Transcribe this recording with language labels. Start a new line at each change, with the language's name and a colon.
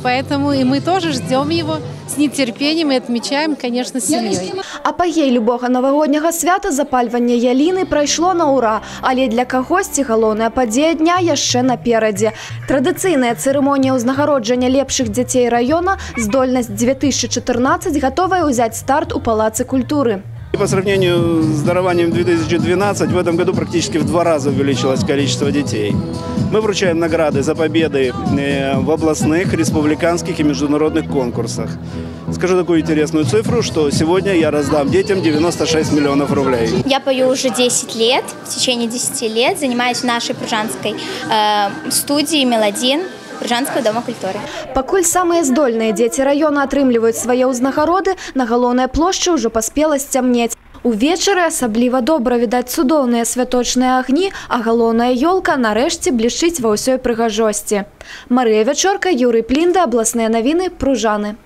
Russian: Поэтому и мы тоже ждем его с нетерпением и отмечаем, конечно, с семьей.
Belarusian: Апагей любого новогоднего свята запальванне яліны пройшло на ура, але для кагосьці галоўная падзея дня яшчэ наперадзе. Традыцыйная цырымонія ўзнагароджання лепшых дзяцей района «Здольнасць 2014» готовая ўзяць старт у Палацы культуры.
Russian: По сравнению с дарованием 2012, в этом году практически в 2 раза увеличилось количество детей. Мы вручаем награды за победы в областных, республиканских и международных конкурсах. Скажу такую интересную цифру, что сегодня я раздам детям 96 миллионов рублей. Я пою уже 10 лет, в течение 10 лет занимаюсь в нашей пружанской студии «Мелодин» Пружанского дома культуры.
Belarusian: Пакуль самые здольныя дзеці района атрымліваюць свае ўзнагароды, на галоўнай плошчы ўжо паспела сцямнець. Увечары асабліва добра відаць цудоўныя святочныя агні, а галоўная ёлка нарэшце блішчыць ва ўсёй прыгажосці. Марыя Вечорка, Юрый Плінда, абласныя навіны, Пружаны.